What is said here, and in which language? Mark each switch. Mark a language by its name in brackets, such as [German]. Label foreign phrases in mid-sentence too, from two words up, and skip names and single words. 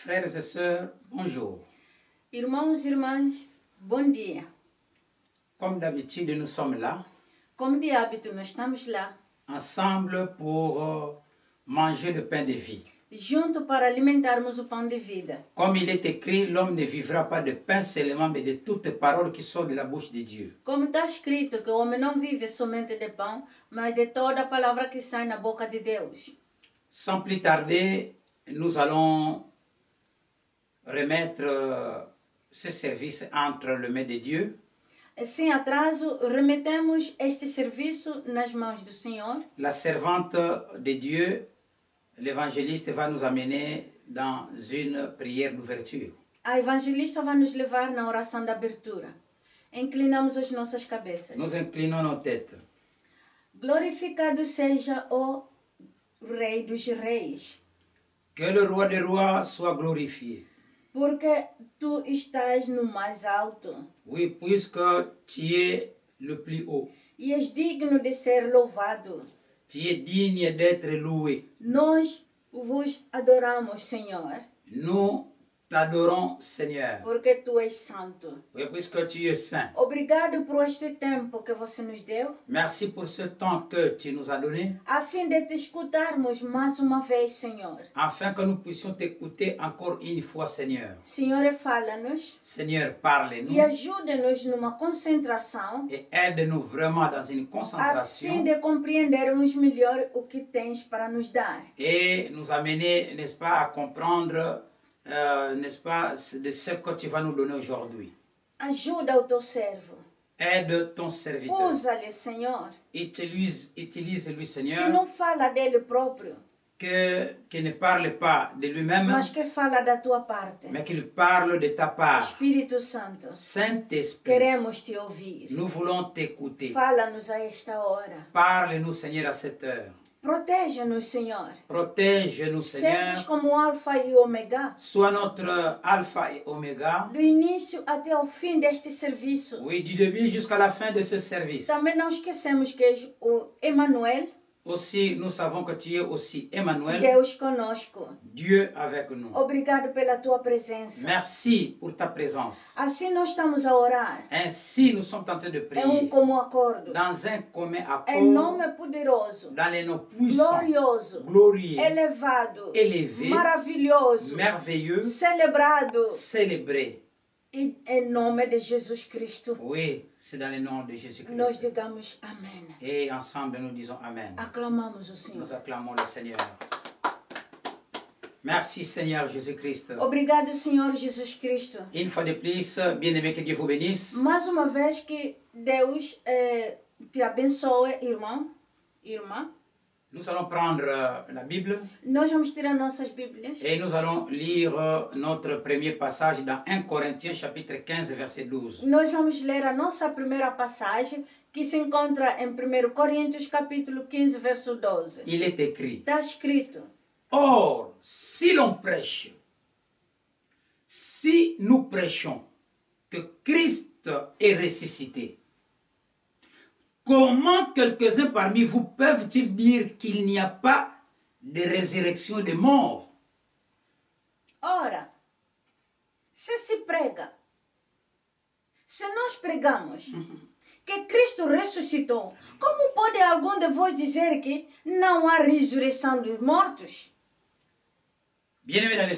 [French] Frères et sœurs, bonjour. [Portuguese] Irmãos e irmãs, bom dia. [French] Comme d'habitude, nous sommes là, [Portuguese] Como de hábito, nós estamos lá, [French] ensemble pour manger le pain de vie. [Portuguese] junto para alimentarmos o pão de vida. [French] Comme il est écrit, l'homme ne vivra pas de pain seulement, mais de toutes paroles qui sortent de la bouche de Dieu. [Portuguese] Como está escrito que o homem não vive somente de pão, mas de toda a palavra que sai na boca de Deus. [French] Sans plus tarder, nous allons remettre ce service entre les mains de Dieu. [Portuguese] Sem atraso, remetemos este serviço nas mãos do Senhor. [French] La servante de Dieu, l'évangéliste, va nous amener dans une prière d'ouverture. [Portuguese] A evangelista vai nos levar na oração da abertura. Inclinamos as nossas cabeças. [French] Nous inclinons nos têtes. [Portuguese] Glorificado seja o Rei dos Reis, [French] Que le roi des rois soit glorifié. [Portuguese] porque tu estás no mais alto [French] Oui, puisque tu es le plus haut. [Portuguese] e és digno de ser louvado. [French] Tu es digne d'être loué. [Portuguese] Nós vos adoramos, Senhor, [French] Nous t'adorons, Seigneur. [Portuguese] porque tu és santo. [French] Oui, puisque tu es saint. [Portuguese] Obrigado por este tempo que você nos deu, [French] Merci pour ce temps que tu nous as donné, [Portuguese] a fim de te escutarmos mais uma vez, Senhor. [French] afin que nous puissions t'écouter encore une fois, Seigneur. [Portuguese] Senhor, fala-nos [French] Seigneur, parle-nous [Portuguese] e ajuda-nos numa concentração, [French] et aide-nous vraiment dans une [Portuguese] a fim [French] concentration [Portuguese] de compreendermos melhor o que tens para nos dar. [French] et nous amener, n'est-ce pas, à comprendre, n'est-ce pas, de ce que tu vas nous donner aujourd'hui. [Portuguese] Ajuda o teu servo. [French] Aide ton serviteur. [Portuguese] Usa-lhe, Senhor, [French] Utilise-lui, [Portuguese] que [French] Seigneur, [Portuguese] não fala dele próprio, [French] que ne parle pas de lui-même, [Portuguese] mas que fala da tua parte. [French] mais qu'il parle de ta part. [Portuguese] Espírito Santo, [French] Saint-Esprit, [Portuguese] queremos te ouvir. [French] nous voulons t'écouter. [Portuguese] Fala-nos a esta hora. [French] Parle-nous, Seigneur, à cette heure. [Portuguese] Protege-nos, Senhor. [French] Protège-nous, [Portuguese] Sejas [French] Seigneur. [Portuguese] como o Alfa e o Ômega, [French] Sois notre alpha et oméga. [Portuguese] do início até o fim deste serviço. [French] Oui, du début jusqu'à la fin de ce service. [Portuguese] Também não esquecemos que és o Emanuel, [French] Aussi, nous savons que tu es aussi Emmanuel, [Portuguese] Deus conosco. [French] Dieu avec nous. [Portuguese] Obrigado pela tua presença. [French] Merci pour ta présence. [Portuguese] Assim nós estamos a orar, [French] Ainsi, nous sommes en train de [Portuguese] em [French] prier [Portuguese] comum acordo, [French] dans un commun [Portuguese] em [French] accord, [Portuguese] nome poderoso, [French] dans les noms puissants, [Portuguese] glorioso, [French] glorieux, [Portuguese] elevado, [French] élevé, [Portuguese] maravilhoso, [French] merveilleux, [Portuguese] celebrado, [French] célébré. [Portuguese] e em nome de Jesus Cristo, [French] Oui, c'est dans le nom de [Portuguese] nós [French] Jésus-Christ. [Portuguese] digamos amém. [French] Et ensemble, nous disons Amen. [Portuguese] Aclamamos o Senhor. [French] Nous acclamons le Seigneur. Merci Seigneur Jésus-Christ. [Portuguese] Obrigado, Senhor Jesus Cristo. [French] Une fois de plus, bien-aimé, que Dieu vous bénisse. [Portuguese] Mais uma vez que Deus te abençoe, irmão, irmã. [French] Nous allons prendre la Bible [Portuguese] Nós vamos tirar nossas Bíblias [French] et nous allons lire notre premier passage dans 1 Corinthiens chapitre 15 verset 12. [Portuguese] Nós vamos ler a nossa primeira passagem, que se encontra em 1 Coríntios capítulo 15, verso 12. [French] Il est écrit: [Portuguese] Está escrito: [French] Or, si l'on prêche, si nous prêchons que Christ est ressuscité, comment quelques-uns parmi vous peuvent-ils dire qu'il n'y a pas de résurrection des morts? [Portuguese] Ora, se prega, se nós pregamos que Cristo ressuscitou, como pode algum de vós dizer que não há ressurreição dos mortos? [French] Bien-aimés dans le